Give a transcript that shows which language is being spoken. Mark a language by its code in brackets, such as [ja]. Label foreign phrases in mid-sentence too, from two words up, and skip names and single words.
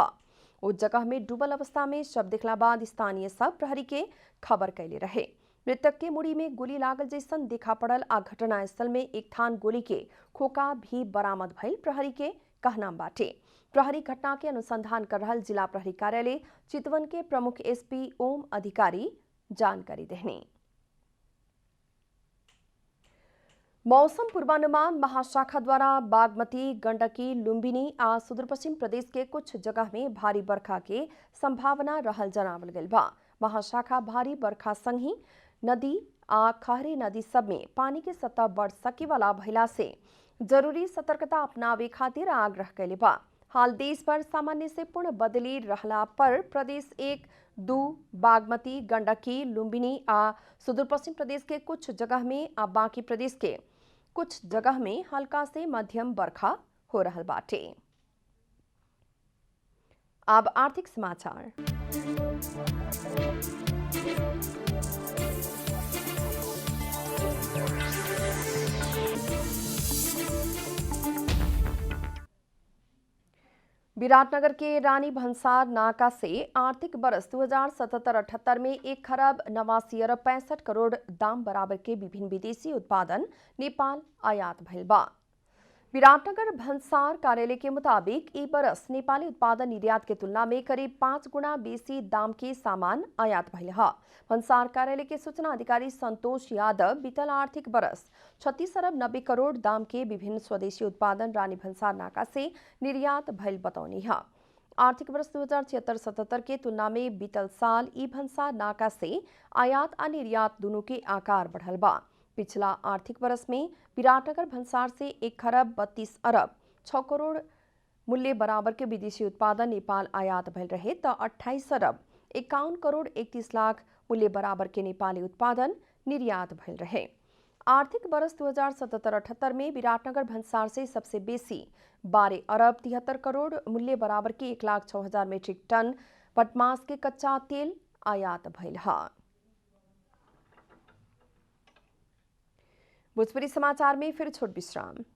[bho] उस जगह में डूबल अवस्था में शव दिखला बाद स्थानीय सब प्रहरी के खबर कैले रहे। मृतक के मुड़ी में गोली लागल जैसन देखा पड़ल आ घटना स्थल में एक थान गोली के खोखा भी बरामद भइल प्रहरी के कहना बाटे। प्रहरी घटना के अनुसंधान कर रहल जिला प्रहरी कार्यालय चितवन के प्रमुख एसपी ओम अधिकारी जानकारी देहनी। मौसम पूर्वानुमान महाशाखा द्वारा बागमती, गंडकी, लुम्बिनी आ सुदूर पश्चिम प्रदेश के कुछ जगह में भारी बरखा के संभावना रहल जनावल गइल बा। महाशाखा भारी बरखा संगी नदी आ खहरे नदी सब में पानी के सतह बढ़ सके वाला भइला से जरूरी सतर्कता अपनावे खातिर आग्रह कैले बा। हाल देश भर सामान्य से पूर्ण बदली रहला पर प्रदेश 1, 2, बागमती, गंडकी, लुम्बिनी आ सुदूर पश्चिम प्रदेश के कुछ जगह में आ बाकी प्रदेश के कुछ जगह में हल्का से मध्यम बरखा हो रहल बाटे। अब आर्थिक समाचार। विराटनगर के रानी भंसार नाका से आर्थिक बरस 2077-78 में 1,89,65,00,00,000 दाम बराबर के विभिन्न विदेशी उत्पादन नेपाल आयात भइल बा। विराटनगर भंसार कार्यालय के मुताबिक ई बरस नेपाली उत्पादन निर्यात के तुलना में करीब 5 गुना बेसी दाम के सामान आयात भइल है। भंसार कार्यालय के सूचना अधिकारी संतोष यादव बीतल आर्थिक बरस 36 अरब 90 करोड़ दाम के विभिन्न स्वदेशी उत्पादन रानी भंसार नाका से निर्यात भइल बतौनी है। आर्थिक वर्ष 2076-77 के तुलना में बीतल साल ई भंसार नाका से आयात आ निर्यात दोनों के आकार बढ़ल बा। पिछला आर्थिक वर्ष में विराटनगर भंसार से 1,32 अरब 6 करोड़ मूल्य बराबर के विदेशी उत्पादन नेपाल आयात भइल रहे तो 28 अरब 51 करोड़ 31 लाख मूल्य बराबर के नेपाली उत्पादन निर्यात भइल रहे। आर्थिक वर्ष 2077-78 में विराटनगर भंसार से सबसे बेसी 12 अरब 73 करोड़ मूल्य बराबर के 1,06,000 मीट्रिक टन पटमास के कच्चा तेल आयात भइल है। भोजपुरी समाचार में फिर छोट विश्राम।